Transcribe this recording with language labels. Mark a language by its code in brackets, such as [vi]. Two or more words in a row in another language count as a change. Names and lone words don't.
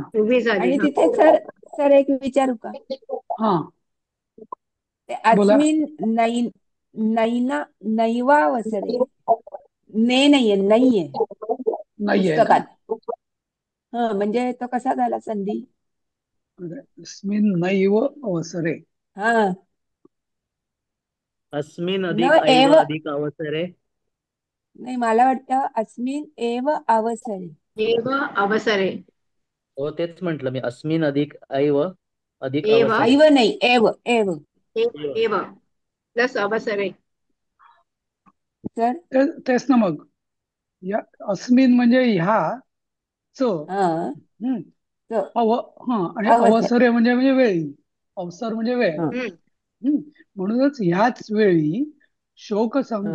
[mr] उभी झाली आणि हा तिथे सर सर एक विचारू का? हा ते बोला. [sa] अस्मिन नै नैना नैवावसरे. [mr] ने नाहीये, नाहीये नाहीये का? पुस्तकात. हा म्हणजे तो कसा झाला संधी? [sa] अस्मिन नैव अवसरे. [mr] हा [sa] अस्मिन न अधिक ऐव एव. अधिक अवसरे. [mr] नाही मला वाटतं [sa] अस्मिन एव अवसरे. एव अवसरे [mr] हो तेच म्हंटल मी. [sa] अस्मिन अधिक ऐव अधिक एव अवसरे. [mr] ऐव नाही [sa] एव एव. एव ऐव. एव प्लस अवसरे [mr] सर तेच ना मग. या अस्मिन म्हणजे ह्या हा हम्म तो अव हा आणि अवसर. अवसरे म्हणजे वेळी. अवसर म्हणजे वेळ. हा हम्म म्हणूनच ह्याच वेळी हा